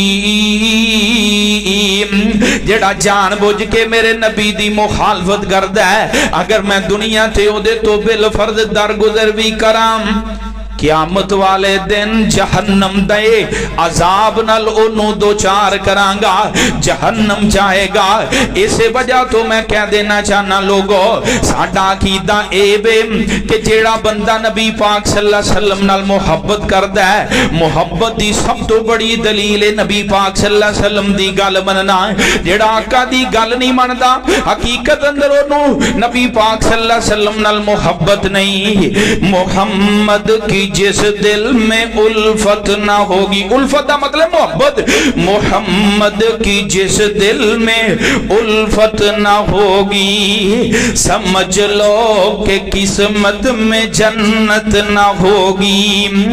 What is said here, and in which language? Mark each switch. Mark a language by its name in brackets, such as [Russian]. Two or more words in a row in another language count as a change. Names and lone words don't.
[Punjabi] جیہڑا جان بجھ کے میرے نبی دی مخالفت کردا ہے، اگر میں دنیا تے اوہدے تو بل فرض درگزر بھی کراں، قیامت والے دن جہنم دے عذاب نال اوہنوں دو چار کراں گا، جہنم جائے گا. اسے وجہ تو میں کہہ دینا چاہنا لوگو، ساڈا عقیدہ اے وے کہ جیہڑا بندہ نبی پاک [Arabic] صلى الله عليه وسلم [Punjabi] نال محبت کردا ہے، محبت دی سب تو بڑی دلیل ہے نبی پاک [Arabic] صلى الله عليه وسلم [Punjabi] دی گل منّنا. جیہڑا آقا دی گل نہیں مندا، حقیقت اندر اوہنوں نبی پاک [Arabic] صلى الله عليه وسلم [Punjabi] نال محبت نہیں. [Urdu] محمد کی جس دل میں الفت نہ ہوگی، الفت کا مطلب محبت، محمد کی جس دل میں الفت نہ ہوگی، سمجھ لو کہ قسمت میں جنت نہ ہوگی.